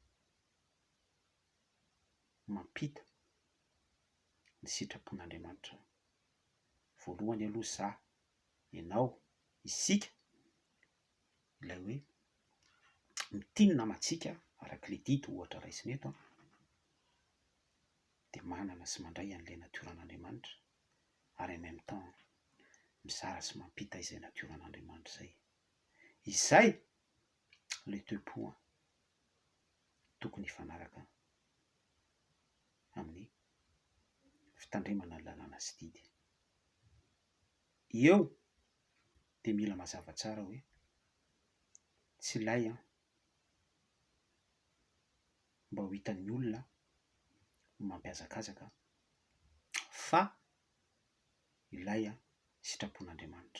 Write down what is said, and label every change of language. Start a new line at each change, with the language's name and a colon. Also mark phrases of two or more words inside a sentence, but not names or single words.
Malagasy: mampita ny sitrapon'Andriamanitra voalohany aloha zah, ianao, isika ilay hoe mitiny namantsika arak'ile didy ohatra raisiny eto de manana sy mandray an'ilay natioran'Andriamanitra ary
French: en même temps
Malagasy: mizara sy mampita izay natioran'Andriamanitra izay. Izay le toe-po tokony hifanaraka amin'ny fitandremana ny lalàna sy didy. Eo de mila mazava tsara hoe tsy ilay mba ho hitan'ny olona mampiazakazaka fa ilay sitrapon'Andriamanitra.